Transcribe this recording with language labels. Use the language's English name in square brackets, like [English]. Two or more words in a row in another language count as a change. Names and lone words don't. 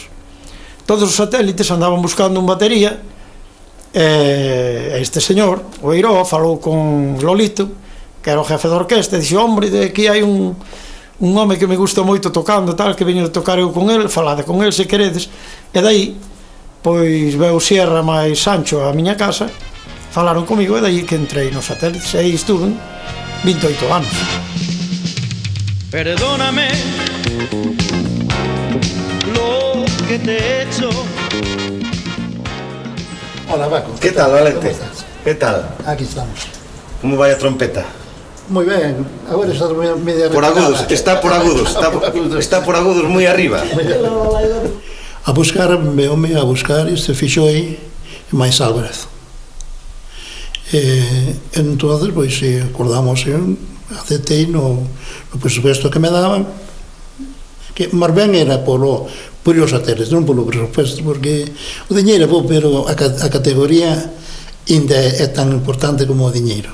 [Galician] Todos os satélites andaban buscando un batería, e este señor, o Eiroa, falou con Lolito, que era o jefe da orquesta, e dixo: hombre, de aquí hai un home que me gusta moito tocando, tal, que veño de tocar eu con el, falade con el se queredes. E dai, pois veu Sierra máis Sancho a miña casa, falaron comigo, e dai que entrei nos satélites, e aí estuve 28 anos. [Spanish] Perdóname lo que te he hecho. Hola, Paco. ¿Qué tal, Valente? ¿Qué tal? Aquí estamos. ¿Cómo va la trompeta? [Galician] Muy ben, agora está media por agudos, está por agudos, está por agudos moi arriba. A buscar, veume a buscar, se fixou aí máis Álvarez. Entonces, pois, acordamos, aceptei no presupuesto que me daban, que máis ben era por os satélites, non polo presupuesto, porque o diñeiro é bo, pero a categoría ainda é tan importante como o diñeiro.